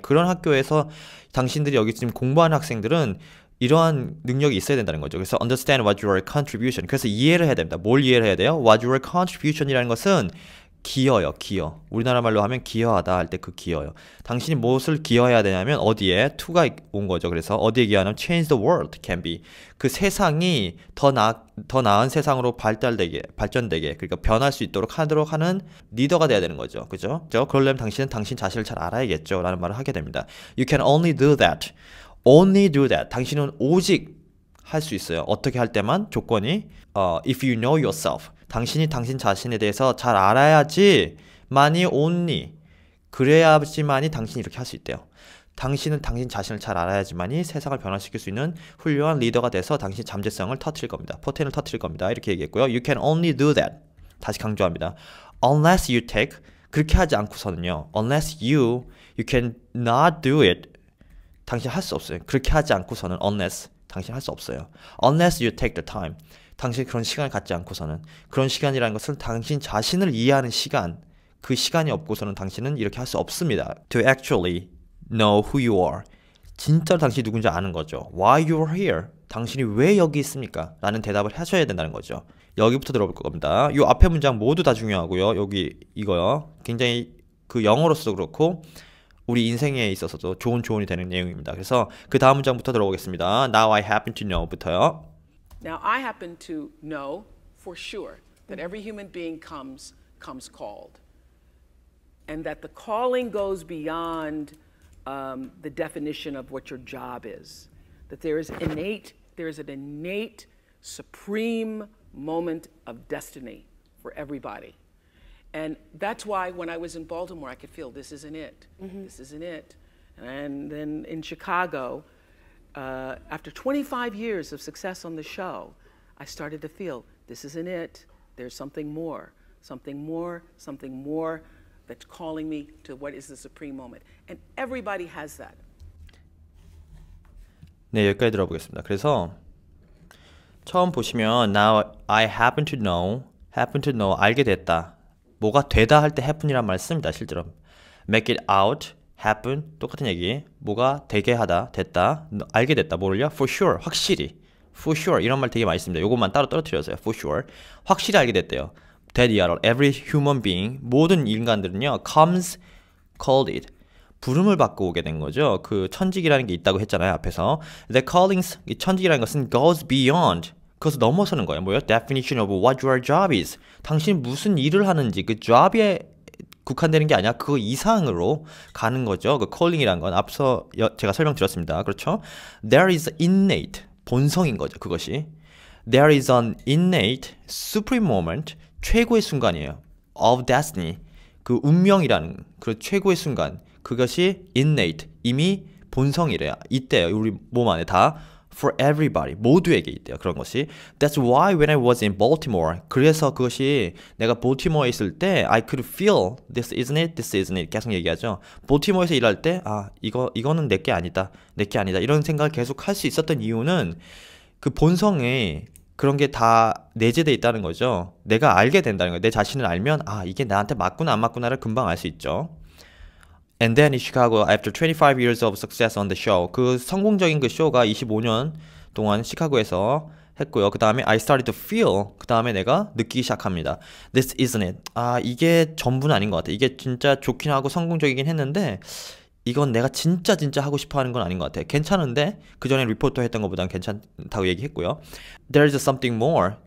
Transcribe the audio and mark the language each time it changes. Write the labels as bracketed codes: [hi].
[ko] 그런 학교에서 당신들이 여기 지금 공부하는 학생들은 이러한 능력이 있어야 된다는 거죠. 그래서 [en] understand what your contribution. [ko] 그래서 이해를 해야 됩니다. 뭘 이해를 해야 돼요? [en] What your contribution [ko] 이라는 것은 기여요, 기여. 우리나라 말로 하면 기여하다 할 때 그 기여요. 당신이 무엇을 기여해야 되냐면 어디에 to가 온 거죠. [en] 그래서 어디에 기여하냐면 change the world can be. [ko] 그 세상이 더 나은 세상으로 발전되게, 그러니까 변할 수 있도록 하도록 하는 리더가 돼야 되는 거죠. 그죠? 그러려면 당신은 당신 자신을 잘 알아야겠죠. 라는 말을 하게 됩니다. [en] You can only do that. Only do that. [ko] 당신은 오직 할 수 있어요. 어떻게 할 때만 조건이 [en] if you know yourself. [ko] 당신이 당신 자신에 대해서 잘 알아야지만이 only 그래야지만이 당신이 이렇게 할 수 있대요. 당신은 당신 자신을 잘 알아야지만이 세상을 변화시킬 수 있는 훌륭한 리더가 돼서 당신 잠재성을 터뜨릴 겁니다. 포텐을 터뜨릴 겁니다. 이렇게 얘기했고요. [en] You can only do that. [ko] 다시 강조합니다. [en] Unless you take [ko] 그렇게 하지 않고서는요. [en] Unless you can not do it. [ko] 당신 할 수 없어요. 그렇게 하지 않고서는 unless 당신 할 수 없어요. [en] Unless you take the time. [ko] 당신 그런 시간을 갖지 않고서는 그런 시간이라는 것은 당신 자신을 이해하는 시간 그 시간이 없고서는 당신은 이렇게 할 수 없습니다. [en] To actually know who you are. [ko] 진짜로 당신이 누군지 아는 거죠. [en] Why you are here. [ko] 당신이 왜 여기 있습니까? 라는 대답을 하셔야 된다는 거죠. 여기부터 들어볼 겁니다. 이 앞에 문장 모두 다 중요하고요. 여기 이거요. 굉장히 그 영어로서도 그렇고 우리 인생에 있어서도 좋은 조언이 되는 내용입니다. 그래서 그 다음 문장부터 들어보겠습니다. [en] Now I happen to know부터요. Now, I happen to know for sure that every human being comes called, and that the calling goes beyond the definition of what your job is. That there is an innate, supreme moment of destiny for everybody. And that's why when I was in Baltimore, I could feel this isn't it. This isn't it. And then in Chicago, after 25 years of success on the show, I started to feel this isn't it. There's something more, something more, something more that's calling me to what is the supreme moment. And everybody has that. [ko] 네, 여기까지 들어보겠습니다. 그래서 처음 보시면 [en] Now I happen to know, [ko] 알게 됐다. 뭐가 되다 할 때 happen이란 말을 씁니다. 실제로 [en] make it out, happen [ko] 똑같은 얘기. 뭐가 되게 하다, 됐다, 알게 됐다. 뭐를요? [en] For sure, [ko] 확실히. [en] For sure [ko] 이런 말 되게 많이 씁니다. 요것만 따로 떨어뜨려서요. For sure 확실히 알게 됐대요. [en] That every human being [ko] 모든 인간들은요 [en] comes called it [ko] 부름을 받고 오게 된 거죠. 그 천직이라는 게 있다고 했잖아요. 앞에서 [en] The callings [ko] 이 천직이라는 것은 [en] goes beyond [ko] 그것을 넘어서는 거예요. 뭐예요? [en] Definition of what your job is. [ko] 당신 무슨 일을 하는지 그 job에 국한되는 게 아니라 그 이상으로 가는 거죠. 그 calling이란 건 앞서 제가 설명드렸습니다. 그렇죠? [en] There is innate [ko] 본성인 거죠. 그것이 [en] There is an innate supreme moment [ko] 최고의 순간이에요. [en] Of destiny [ko] 그 운명이라는 그 최고의 순간 그것이 innate 이미 본성이래요. 있대요. 우리 몸 안에 다 [en] For everybody [ko] 모두에게 있대요. 그런 것이 [en] That's why when I was in Baltimore [ko] 그래서 그것이 내가 볼티모어에 있을 때 [en] I could feel this isn't it, this isn't it [ko] 계속 얘기하죠. 볼티모어에서 일할 때 이거는 내게 아니다 이런 생각을 계속 할 수 있었던 이유는 그 본성에 그런 게 다 내재되어 있다는 거죠. 내가 알게 된다는 거예요. 내 자신을 알면 이게 나한테 맞구나 안 맞구나를 금방 알 수 있죠. [en] And then in Chicago, after 25 years of success on the show, [ko] 그 성공적인 그 쇼가 25년 동안 시카고에서 했고요. 그 다음에 [en] I started to feel, [ko] 그 다음에 내가 느끼기 시작합니다. [en] This isn't it. [ko] 이게 전부는 아닌 것 같아. 이게 진짜 좋긴 하고 성공적이긴 했는데 이건 내가 진짜 하고 싶어 하는 건 아닌 것 같아. 괜찮은데 그 전에 리포터 했던 것보다는 괜찮다고 얘기했고요. [en] There's something more.